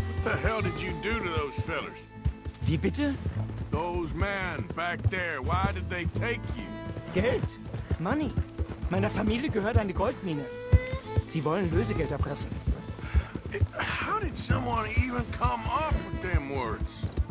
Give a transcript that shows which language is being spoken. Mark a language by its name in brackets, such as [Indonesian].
[English] What the hell did you do to those fellers? [German] Wie bitte? [English] Those men back there, why did they take you? [German] Geld. [English] Money. [German] Meiner Familie gehört eine Goldmine. Sie wollen Lösegeld erpressen. [English] How did someone even come up with them words?